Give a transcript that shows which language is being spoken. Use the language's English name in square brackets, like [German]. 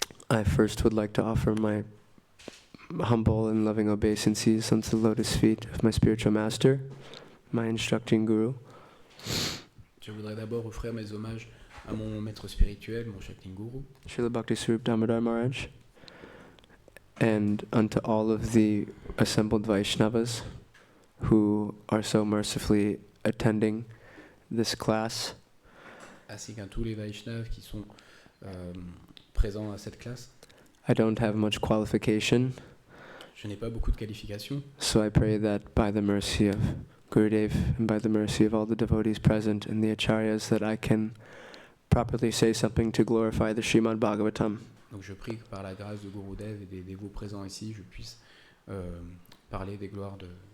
[English] I first would like to offer my humble and loving obeisances unto the lotus feet of my spiritual master, my instructing guru. [French] Je voudrais d'abord offrir mes hommages à mon maître spirituel, mon Shakti Guru, [English] Srila Bhakti Swarup Damodar Maharaj, and unto all of the assembled Vaishnavas who are so mercifully attending this class. [French] ainsi qu'à tous les Vaishnavas qui sont présents à cette classe. [English] I don't have much qualification, [French] Je n'ai pas beaucoup de qualifications, [English] so I pray that by the mercy of Gurudev and by the mercy of all the devotees present and the acharyas that I can properly say something to glorify the Srimad Bhagavatam. [French] donc je prie que par la grâce de Gurudev et des dévots présents ici, je puisse parler des gloires de...